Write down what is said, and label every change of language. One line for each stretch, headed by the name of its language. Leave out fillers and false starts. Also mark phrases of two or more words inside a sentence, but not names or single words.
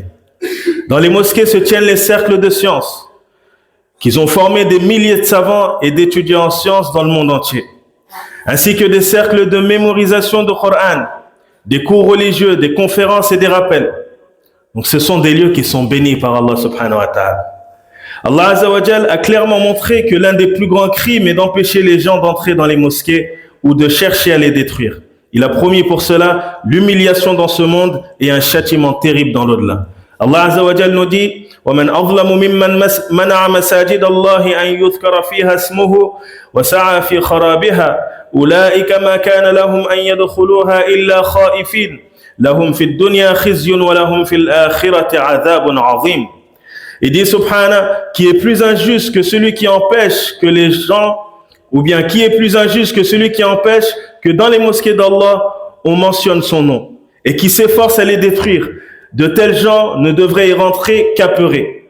French: Dans les mosquées se tiennent les cercles de sciences, qui ont formé des milliers de savants et d'étudiants en sciences dans le monde entier, ainsi que des cercles de mémorisation du Coran, des cours religieux, des conférences et des rappels. Donc ce sont des lieux qui sont bénis par Allah
Arabic: سبحانه وتعالى.
French: Allah
Arabic: عز وجل
French: a clairement montré que l'un des plus grands crimes est d'empêcher les gens d'entrer dans les mosquées ou de chercher à les détruire. Il a promis pour cela l'humiliation dans ce monde et un châtiment terrible dans l'au-delà.
Arabic: Allah عز وجل
French: nous dit
Arabic: وَمَنْ أَظْلَمُ مِمَّنْ مَنَعَ مَسَاجِدَ اللَّهِ أَنْ يُذْكَرَ فِيهَا اسْمُهُ وَسَعَى فِي خَرَابِهَا أُولَئِكَ مَا كَانَ لَهُمْ أَنْ يَدْخُلُوهَا إِلَّا خَائِفِينَ لهم في الدنيا خزي ولهم في الآخرة عذاب عظيم.
French: Il dit subhana, qui est plus injuste que celui qui empêche que les gens, ou bien qui est plus injuste que celui qui empêche que dans les mosquées d'Allah on mentionne son nom et qui s'efforce à les détruire. De tels gens ne devraient y rentrer qu'apeurés.